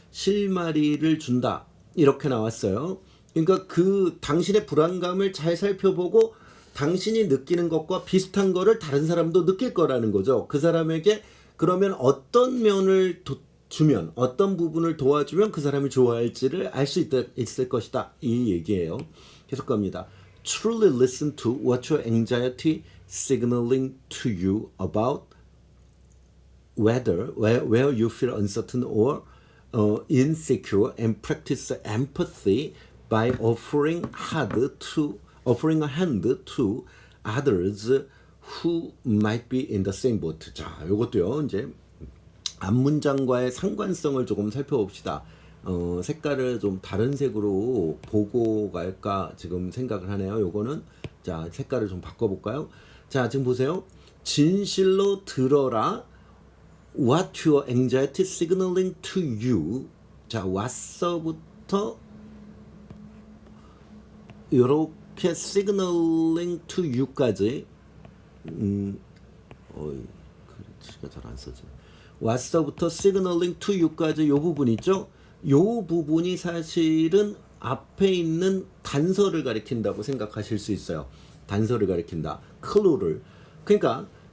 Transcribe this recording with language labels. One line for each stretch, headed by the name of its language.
Korean: 실마리를 준다. 이렇게 나왔어요. 그러니까 그 당신의 불안감을 잘 살펴보고 당신이 느끼는 것과 비슷한 거를 다른 사람도 느낄 거라는 거죠. 그 사람에게 그러면 어떤 면을 주면 어떤 부분을 도와주면 그 사람이 좋아할지를 알 수 있을 것이다. 이 얘기예요. 계속 갑니다.
English: Truly listen to what your anxiety signaling to you about where you feel uncertain or insecure and practice empathy by offering a hand to others who might be in the same boat.
Korean: 자, 요것도요. 이제 앞문장과의 상관성을 조금 살펴봅시다. 색깔을 좀 다른 색으로 보고 갈까 지금 생각을 하네요. 요거는 자, 색깔을 좀 바꿔볼까요? 자, 지금 보세요. 진실로 들어라.
English: What your anxiety signaling to you.
Korean: 자,
English: what
Korean: 서부터 이렇게
English: signaling to you
Korean: 까지 글씨가 잘 안 써져.
English: what
Korean: 서부터
English: signaling to you
Korean: 까지 이 부분 있죠? 이 부분이 사실은 앞에 있는 단서를 가리킨다고 생각하실 수 있어요. 단서를 가리킨다. clue를. 그러니까